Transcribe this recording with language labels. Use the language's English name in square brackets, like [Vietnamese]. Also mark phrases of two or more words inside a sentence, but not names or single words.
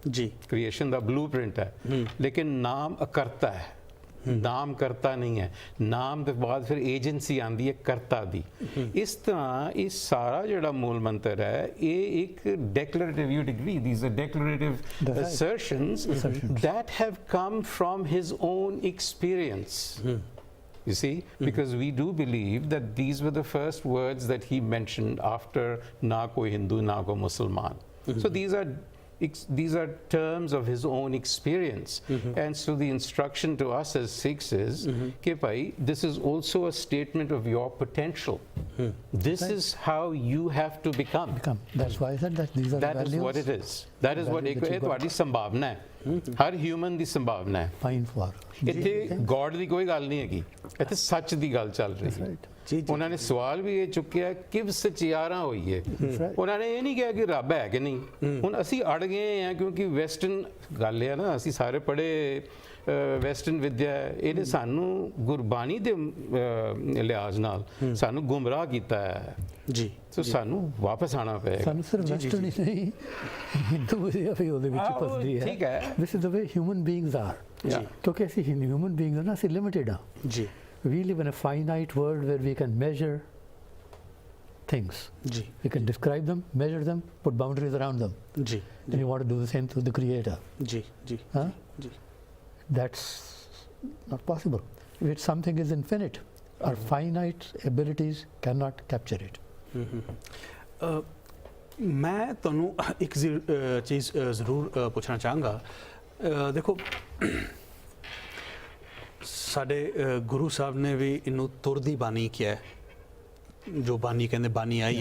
[Punjabi] ਜੀ ਕ੍ਰੀਏਸ਼ਨ ਦਾ ਬਲੂਪ੍ਰਿੰਟ ਹੈ ਲੇਕਿਨ ਨਾਮ ਅਕਰਤਾ ਹੈ ਨਾਮ ਕਰਤਾ ਨਹੀਂ ਹੈ ਨਾਮ ਦੇ ਬਾਅਦ ਫਿਰ ਏਜੰਸੀ ਆਂਦੀ ਹੈ ਕਰਤਾ ਦੀ ਇਸ ਤਰ੍ਹਾਂ ਇਹ ਸਾਰਾ ਜਿਹੜਾ ਮੂਲ ਮੰਤਰ ਹੈ ਇਹ ਇੱਕ [English] declarative you agree these are declarative assertions that have come from his own experience you see because we do believe that these were the first words that he mentioned after [Punjabi] ਨਾ ਕੋਈ ਹਿੰਦੂ ਨਾ ਕੋਈ ਮੁਸਲਮਾਨ [English] so these are terms of his own experience and so the instruction to us as Sikhs is [Punjabi] ਕਿ ਭਾਈ [English] this is also a statement of your potential this is how you have to become that's why I said that these are that values is what it is that is what [Punjabi] ਇਹ ਤੁਹਾਡੀ ਸੰਭਾਵਨਾ ਹੈ ਹਰ ਹਿਊਮਨ ਦੀ ਸੰਭਾਵਨਾ ਹੈ [English] fine for [Punjabi] ਇੱਥੇ ਗੋਡ ਦੀ ਕੋਈ ਗੱਲ ਨਹੀਂ ਹੈਗੀ ਇੱਥੇ ਸੱਚ ਦੀ ਗੱਲ ਚੱਲ ਰਹੀ ਹੈ ਉਹਨਾਂ ਨੇ ਸਵਾਲ ਵੀ ਇਹ ਚੁੱਕਿਆ ਕਿ ਸਚਿਆਰਾ ਹੋਈਏ ਉਹਨਾਂ ਨੇ ਇਹ ਨਹੀਂ ਕਿਹਾ ਕਿ ਰੱਬ ਹੈ ਕਿ ਨਹੀਂ ਹੁਣ ਅਸੀਂ ਅੜ ਗਏ ਹਾਂ ਕਿਉਂਕਿ ਵੈਸਟਰਨ ਗੱਲ ਹੈ ਨਾ ਅਸੀਂ ਸਾਰੇ ਪੜ੍ਹੇ ਵੈਸਟਰਨ ਵਿਦਿਆ ਇਹਨੇ ਸਾਨੂੰ ਗੁਰਬਾਣੀ ਦੇ ਲਿਹਾਜ਼ ਨਾਲ ਸਾਨੂੰ ਗੁੰਮਰਾਹ ਕੀਤਾ ਹੈ ਜੀ ਸੋ ਸਾਨੂੰ ਵਾਪਸ ਆਣਾ ਪਏਗਾ ਸਾਨੂੰ ਸਿਰਫ ਵੈਸਟਰਨ ਹੀ ਨਹੀਂ ਹਿੰਦੂ ਵਿਦਿਆ ਵੀ ਉਹਦੇ ਵਿੱਚ ਫਸਦੀ ਹੈ ਠੀਕ ਹੈ [English] this is the way human beings are [Punjabi] ਕਿਉਂਕਿ ਅਸੀਂ [English] human beings [Punjabi] ਨਾ ਅਸੀਂ ਲਿਮਿਟਡ ਆ ਜੀ [English] we live in a finite world where we can measure things [Punjabi] ਜੀ [English] we can describe them measure them put boundaries around them [Punjabi] ਜੀ [English] and you want to do the same to the creator [Punjabi] ਜੀ ਜੀ huh? ਜੀ [English] That's not possible. If something is infinite, our finite abilities cannot capture it. [Punjabi] ਮੈਂ ਤੁਹਾਨੂੰ ਇੱਕ ਚੀਜ਼ ਜ਼ਰੂਰ ਪੁੱਛਣਾ ਚਾਹਾਂਗਾ ਦੇਖੋ ਸਾਡੇ ਗੁਰੂ ਸਾਹਿਬ ਨੇ ਵੀ ਇਹਨੂੰ ਤੁਰਦੀ ਬਾਣੀ ਕਿਹਾ ਹੈ ਜੋ ਬਾਣੀ ਕਹਿੰਦੇ ਬਾਣੀ ਆਈ